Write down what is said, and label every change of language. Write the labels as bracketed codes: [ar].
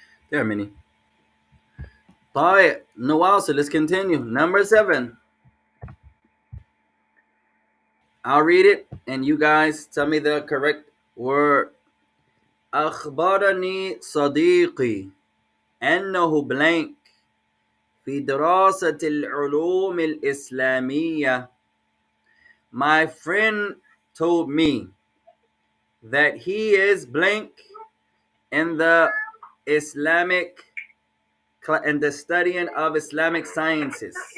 [en] There are many. طيب. No, so let's continue. Number 7. I'll read it and you guys tell me the correct word. [ar] أخبرني صديقي أنه blank في دراسة العلوم الإسلامية. [en] My friend told me that he is blank in the Islamic in the studying of Islamic sciences.